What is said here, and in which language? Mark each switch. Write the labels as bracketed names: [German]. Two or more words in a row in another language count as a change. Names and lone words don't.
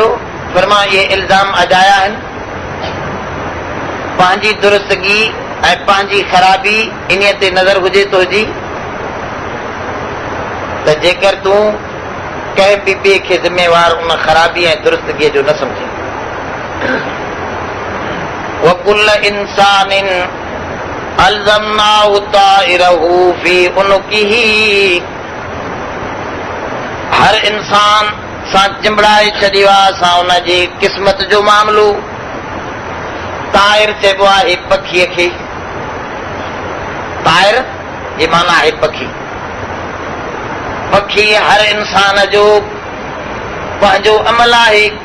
[Sindhi] फरमा इहे इल्ज़ाम अजाया आहिनि. पंहिंजी दुरुस्तगी ऐं पंहिंजी ख़राबी इन ते नज़र हुजे तुंहिंजी त जेकर तूं कंहिं बि ॿिए खे ज़िम्मेवार उन ख़राबी ऐं दुरुस्तगीअ जो न सम्झे. [Arabic] وكل إنسان ألزمناه طائره في عنقه [Sindhi] हर इंसान सां चिंबड़ाए छॾियो आहे असां उनजी क़िस्मत जो मामलो। ताइर चइबो आहे पखीअ खे। ताइर जी माना आहे पखी। पखी हर इंसान जो पंहिंजो अमल आहे।